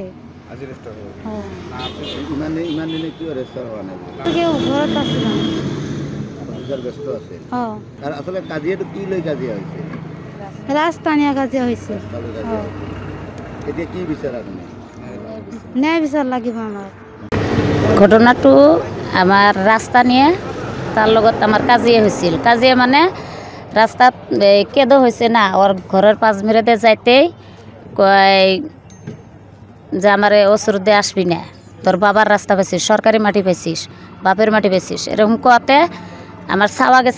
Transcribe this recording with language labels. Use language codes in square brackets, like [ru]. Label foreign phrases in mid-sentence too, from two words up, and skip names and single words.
[as] আজি ৰেজিষ্টাৰ হ'ব ইমান দিনে কিয় ৰেজিষ্টাৰ হোৱা নাই কেউ ঘৰত আছিল অফিচাৰ ব্যস্ত আছে আৰু আচলতে কাজিয়াটো কি লৈ কাজিয়া হৈছে ৰাস্তানীয়া কাজিয়া হৈছে এতিয়া কি বিচাৰা তুমি ন্যায় বিচাৰ লাগিব আমাৰ [bn] ঘটনাটো আমার রাস্তা নিয়ে তার লগত আমার কাজিয়া হয়েছিল কাজিয়া মানে রাস্তাত কেদো হয়েছে না ওর ঘরের 5 মিনিটে যাইতেই কয় যে আমার ওসর দিয়ে আসবি না তোর বাবার রাস্তা পেয়েছিস সরকারি মাটি পেয়েছিস বাপের মাটি পেয়েছিস এরকম কোয়াতে আমার ছাওয়া গেছে